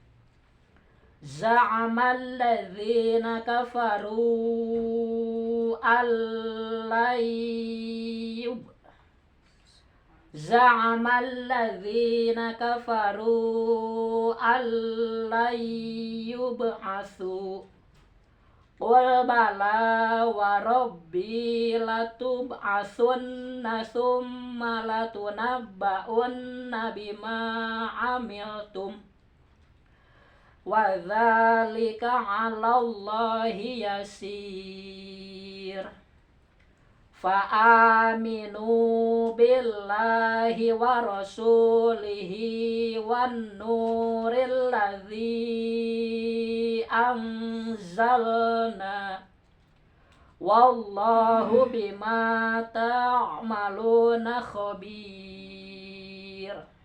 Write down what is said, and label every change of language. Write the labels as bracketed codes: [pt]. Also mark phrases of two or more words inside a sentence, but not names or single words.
[ar] زعم الذين كفروا زعم الذين كفروا أن لن يبعثوا قل بلى وربي لتبعثن ثم لتنبؤن بما عملتم وذلك على الله يسير. فآمنوا بالله ورسوله والنور الذي أنزلنا والله بما تعملون خبير.